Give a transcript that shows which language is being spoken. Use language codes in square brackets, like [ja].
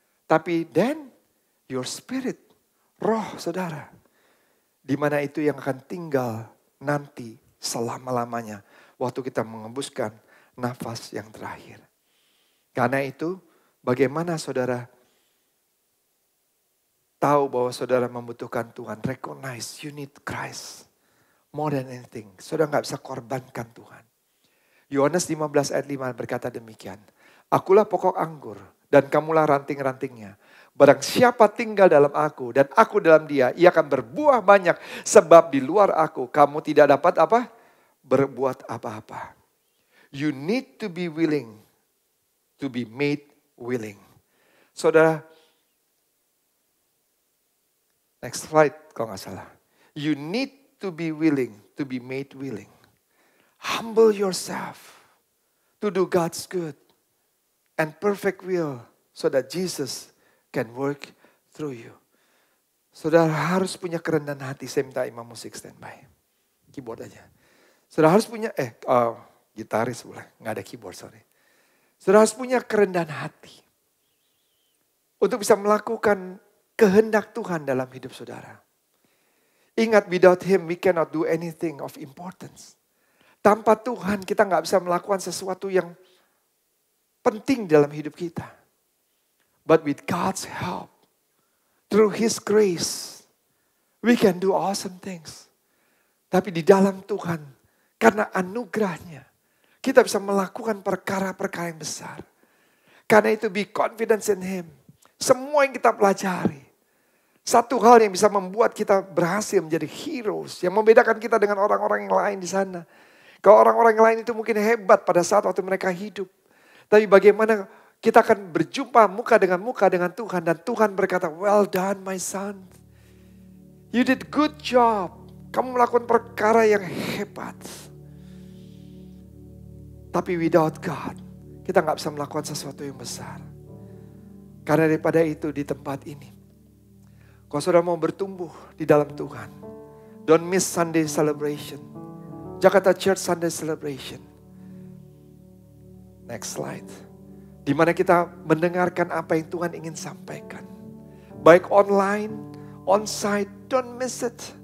[id] Tapi [en] then your spirit, [id] roh saudara, di mana itu yang akan tinggal nanti selama-lamanya waktu kita mengembuskan nafas yang terakhir. Karena itu bagaimana saudara tahu bahwa saudara membutuhkan Tuhan. [en] Recognize you need Christ more than anything. [id] Saudara nggak bisa korbankan Tuhan. Yohanes 15 ayat 5 berkata demikian. Akulah pokok anggur dan kamulah ranting-rantingnya. Barang siapa tinggal dalam aku dan aku dalam dia, ia akan berbuah banyak. Sebab di luar aku kamu tidak dapat apa? Berbuat apa-apa. [en] You need to be willing to be made willing. [id] Saudara, next slide kalau nggak salah. [en] You need to be willing to be made willing. Humble yourself to do God's good and perfect will so that Jesus can work through you. [id] Saudara harus punya kerendahan hati. Saya minta imam musik standby. Keyboard aja. Saudara harus punya, gitaris boleh. Nggak ada keyboard, sorry. Saudara harus punya kerendahan hati. Untuk bisa melakukan kehendak Tuhan dalam hidup saudara. [en] Ingat, without Him we cannot do anything of importance. [id] Tanpa Tuhan kita nggak bisa melakukan sesuatu yang penting dalam hidup kita. [en] But with God's help, through His grace, we can do awesome things. [id] Tapi di dalam Tuhan, karena anugerahnya, kita bisa melakukan perkara-perkara yang besar. Karena itu [en] be confident in Him. [id] Semua yang kita pelajari. Satu hal yang bisa membuat kita berhasil menjadi heroes. Yang membedakan kita dengan orang-orang yang lain di sana. Kalau orang-orang yang lain itu mungkin hebat pada saat waktu mereka hidup. Tapi bagaimana kita akan berjumpa muka dengan Tuhan. Dan Tuhan berkata, [en] well done my son. You did good job. [id] Kamu melakukan perkara yang hebat. Tapi [en] without God, [id] kita gak bisa melakukan sesuatu yang besar. Karena daripada itu di tempat ini, kalau saudara mau bertumbuh di dalam Tuhan, [en] don't miss Sunday celebration. Jakarta Church Sunday celebration. Next slide. [id] Di mana kita mendengarkan apa yang Tuhan ingin sampaikan. Baik [en] online, on-site, don't miss it.